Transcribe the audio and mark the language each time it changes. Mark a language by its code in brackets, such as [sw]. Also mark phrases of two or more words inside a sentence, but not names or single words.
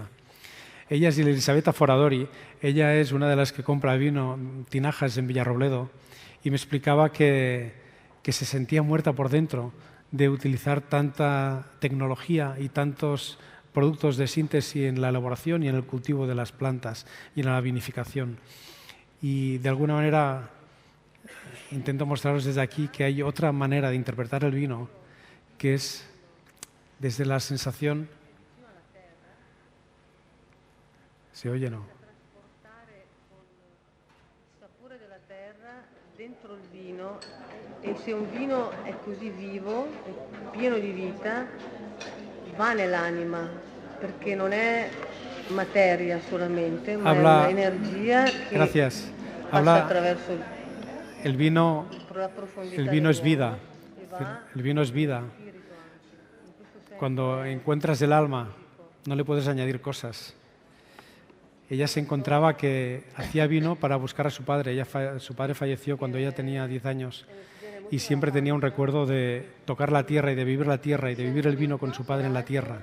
[es] Ella es Elisabetta Foradori, ella es una de las que compra vino, tinajas en Villarrobledo, y me explicaba que se sentía muerta por dentro de utilizar tanta tecnología y tantos productos de síntesis en la elaboración y en el cultivo de las plantas y en la vinificación. Y de alguna manera intento mostraros desde aquí que hay otra manera de interpretar el vino, que es desde la sensación... ¿Se oye o no? [it] Dentro il vino, e se un vino è così vivo, è pieno di vita, va nell'anima, perché non è materia solamente, ma è un'energia che passa attraverso [es] el vino. [it] la profondità. [es] El vino es vida. El vino es vida. Cuando encuentras el alma, no le puedes añadir cosas. Ella se encontraba que hacía vino para buscar a su padre. Su padre falleció cuando ella tenía 10 años y siempre tenía un recuerdo de tocar la tierra y de vivir la tierra y de vivir el vino con su padre en la tierra.